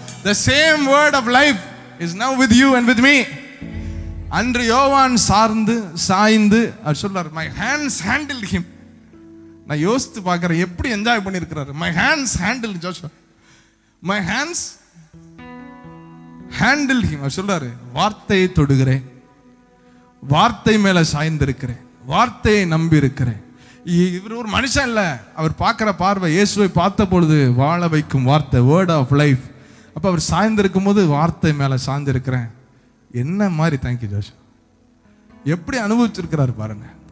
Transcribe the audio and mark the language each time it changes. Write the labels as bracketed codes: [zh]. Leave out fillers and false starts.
[en] The same word of life is now with you and with me. [ta] அன்று யோவான் சாய்ந்து அவர் சொல்றார், [en] my hands handled him. [ta] நான் யோசித்து பார்க்கிறேன் எப்படி என்ஜாய் பண்ணியிருக்கிறாரு. [en] my hands handled Joshua, my hands handled him. [ta] அவர் சொல்றாரு, வார்த்தையை தொடுகிறேன், வார்த்தை மேல சாய்ந்திருக்கிறேன், வார்த்தையை நம்பி இருக்கிறேன். இவர் ஒரு மனுஷன் இல்ல, அவர் பார்க்கிற பார்வை இயேசுவை பார்த்த பொழுது வாழ வைக்கும் வார்த்தை, [en] Word of life. [ta] அப்ப அவர் சாய்ந்திருக்கும் போது வார்த்தை மேல சாய்ந்திருக்கிறேன். என்ன மாதிரி தேங்க்யூ ஜோஷ், எப்படி அனுபவிச்சிருக்கிறார் பாருங்க.